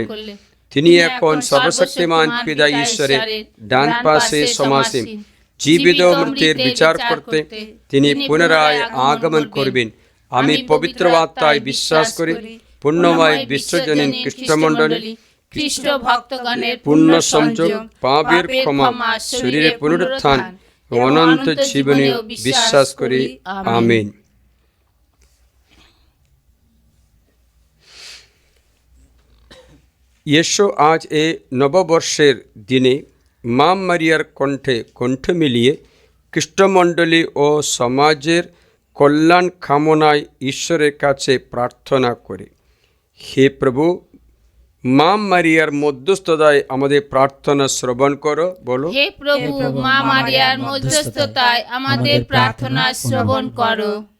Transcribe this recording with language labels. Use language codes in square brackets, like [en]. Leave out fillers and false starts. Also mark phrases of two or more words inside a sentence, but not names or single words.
[bn] তিনি এখন সর্বশক্তিমান পিতা ঈশ্বরের ডান পাশে সমাসীন, জীবিত ও মৃতের বিচার করতে তিনি পুনরায় আগমন করবেন। আমি পবিত্র আত্মায় বিশ্বাস করি, পুণ্যময় বিশ্বজনীন খ্রিস্টমণ্ডলী, খ্রিস্ট ভক্তগণের পূর্ণ সংযোগ, পাপের ক্ষমা, শরীরের পুনরুত্থান ও অনন্ত জীবনে বিশ্বাস করি। আমিন। যীশু আজ এ নববর্ষের দিনে মা মারিয়ার কণ্ঠে কণ্ঠ মিলিয়ে খ্রিস্টমণ্ডলী ও সমাজের কল্যাণ কামনায় ঈশ্বরের কাছে প্রার্থনা করে। হে প্রভু, মা মারিয়ার মধ্যস্থতায় আমাদের প্রার্থনা শ্রবণ করো। বলো, হে প্রভু, মা মারিয়ার মধ্যস্থতায় আমাদের প্রার্থনা শ্রবণ করো।